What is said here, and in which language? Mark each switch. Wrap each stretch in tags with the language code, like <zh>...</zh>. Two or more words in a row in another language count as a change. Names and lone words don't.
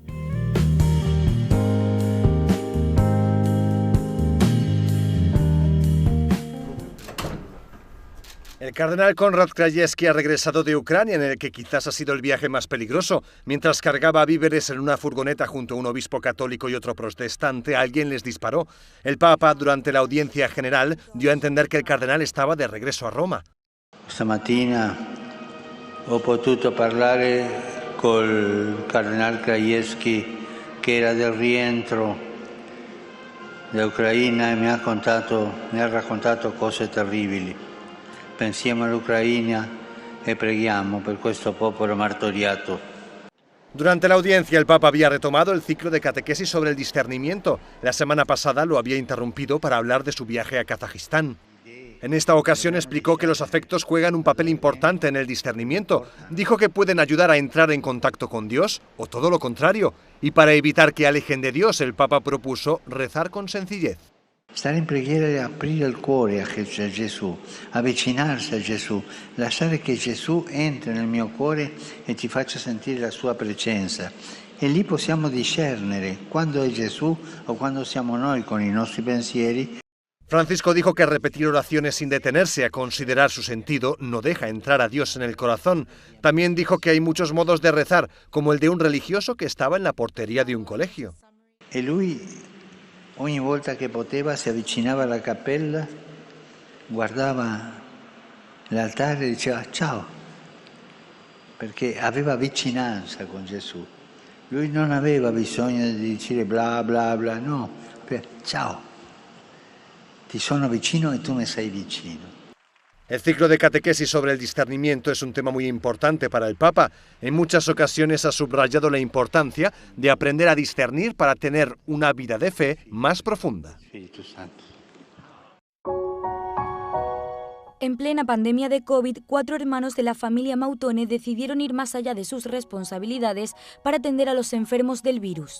<es>El cardenal Konrad Krajewski ha regresado de Ucrania, en el que quizás ha sido el viaje más peligroso. Mientras cargaba víveres en una furgoneta junto a un obispo católico y otro protestante, alguien les disparó. El Papa, durante la audiencia general, dio a entender que el cardenal estaba de regreso a Roma.</es> <it>Stamattina ho potuto parlare col cardenal Krajewski, che era del rientro da Ucraina, e mi ha raccontato cose terribili. Pensiamo all'Ucraina e preghiamo per questo popolo martoriato.</it> <es>Durante la audiencia, el Papa había retomado el ciclo de catequesis sobre el discernimiento. La semana pasada lo había interrumpido para hablar de su viaje a Kazajistán. En esta ocasión explicó que los afectos juegan un papel importante en el discernimiento. Dijo que pueden ayudar a entrar en contacto con Dios o todo lo contrario. Y para evitar que alejen de Dios, el Papa propuso rezar con sencillez.</es> <it>Stare in preghiera e aprire il cuore a Gesù, avvicinarsi a Gesù, lasciare che Gesù entri nel mio cuore e ti faccia sentire la sua presenza. E lì possiamo discernere quando è Gesù o quando siamo noi con i nostri pensieri.</it> <es>Francisco dijo que repetir oraciones sin detenerse a considerar su sentido no deja entrar a Dios en el corazón. También dijo que hay muchos modos de rezar, como el de un religioso que estaba en la portería de un colegio.</es> <it>E lui ogni volta che poteva si avvicinava alla cappella, guardava l'altare e diceva ciao, perché aveva vicinanza con Gesù. Lui non aveva bisogno di dire bla bla bla, no, ciao, ti sono vicino e tu mi sei vicino.</it> <es>El ciclo de catequesis sobre el discernimiento es un tema muy importante para el Papa. En muchas ocasiones ha subrayado la importancia de aprender a discernir para tener una vida de fe más profunda. En plena pandemia de COVID, 4 hermanos de la familia Mautone decidieron ir más allá de sus responsabilidades para atender a los enfermos del virus.</es>